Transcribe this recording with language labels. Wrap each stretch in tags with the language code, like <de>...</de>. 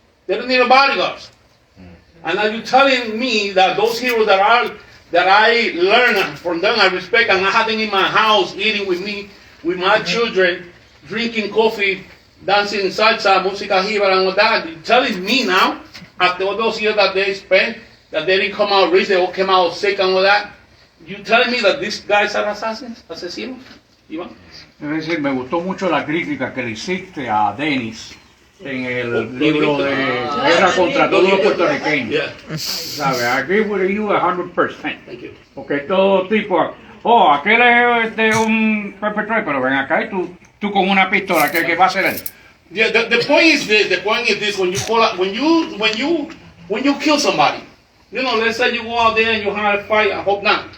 <en>They don't need a bodyguards. And are you telling me that those heroes that I learned from them, I respect, and I have them in my house eating with me, with my children, drinking coffee, dancing salsa, música jíbara, and all that. You're telling me now, after all those years that they spent, that they didn't come out rich, they all came out sick and all that. You telling me that these guys are assassins, asesinos? Iván?</en> <es>Es decir, me gustó mucho la crítica que le hiciste a Dennis en el libro de Guerra contra todos los puertorriqueños.</es> <en>Yeah.</en> <es>¿Sabe?</es> <en>I agree with you 100%. Thank you.</en> <es>Porque todo tipo, aquel es un perpetrator, pero ven acá y tú con una pistola, ¿qué va a hacer él?</es> <en>Yeah, the point is this. The point is this: when you call out, when you kill somebody, let's say you go out there and you have a fight. I hope not.</en>